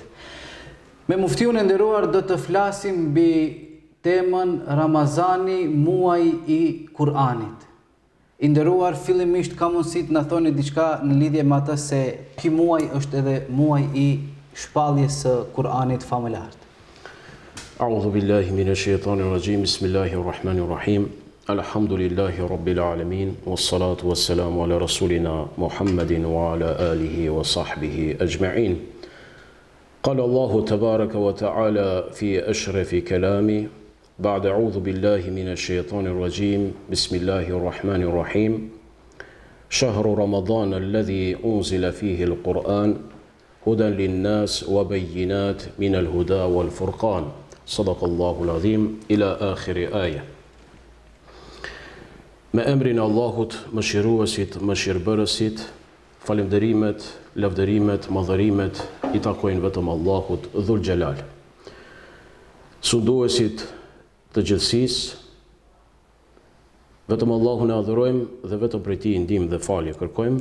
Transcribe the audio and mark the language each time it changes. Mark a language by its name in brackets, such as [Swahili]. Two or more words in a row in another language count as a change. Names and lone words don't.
[Albanian] Me muftiun e nderuar do të flasim mbi temën Ramazani, muaj i Kur'anit. I nderuar, fillimisht ka mundësi të na thoni diçka në lidhje me atë se ky muaj është edhe muaj i shpalljes së Kur'anit famullar. [Arabic] أعوذ بالله من الشيطان الرجيم. بسم الله الرحمن الرحيم. الحمد لله رب العالمين. والصلاة والسلام على رسولنا محمد وعلى آله وصحبه أجمعين. قال الله تبارك وتعالى في أشرف كلامي بعد أعوذ بالله من الشيطان الرجيم بسم الله الرحمن الرحيم شهر رمضان الذي أنزل فيه القرآن هدى للناس وبينات من الهدى والفرقان صدق الله العظيم إلى آخر آية. [Albanian] Me emrin e Allahut, mëshiruesit, mëshirbërësit, falënderimet, lavdërimet, madhërimet i takojnë vetëm Allahut [Arabic] ذو الجلال. [Albanian] Sunduesit të gjithësisë, vetëm Allahun e adhurojmë dhe vetëm prej Tij ndihmë dhe falje kërkojmë.